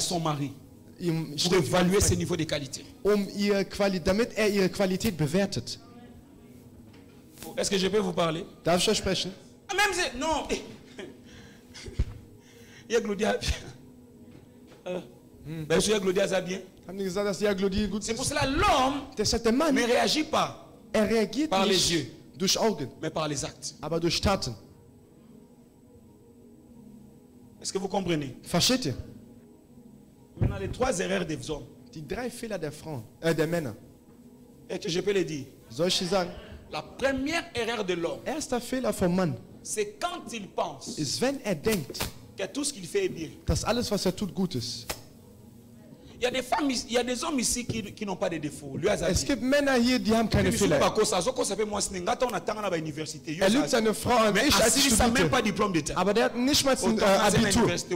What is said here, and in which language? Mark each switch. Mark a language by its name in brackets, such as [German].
[French] son mari pour évaluer ses niveaux de qualité. [German] Damit ihre Qualität bewertet. [French] Est-ce que je peux vous parler? [German] Darf ich euch sprechen? [French] Même si, non. Il y a Claudia. Ben, il y a Claudia ça bien. C'est pour cela l'homme ne réagit pas par les yeux, [German] durch Augen, [French] mais par les actes. [German] aber durch Taten. [French] Est-ce que vous comprenez? [German] Versteht ihr? [French] Maintenant, les trois erreurs des hommes. [German] Die 3 Fehler der Männer. [French] Et que je peux les dire. [German] Soll ich sagen? [French] La première erreur de l'homme, [German] Erster Fehler vom Mann [French] c'est quand il pense [German] ist, wenn denkt, [French] que tout ce qu'il fait est bien. [German] dass alles, was tut, gut ist. [French] Il y a des femmes, il y a des hommes ici qui n'ont pas de défauts. [German] Es gibt Männer hier, die haben keine Fehler. Er lügt seine Frau an, ich als ich studierte. Aber der hat nicht mal ein Abitur.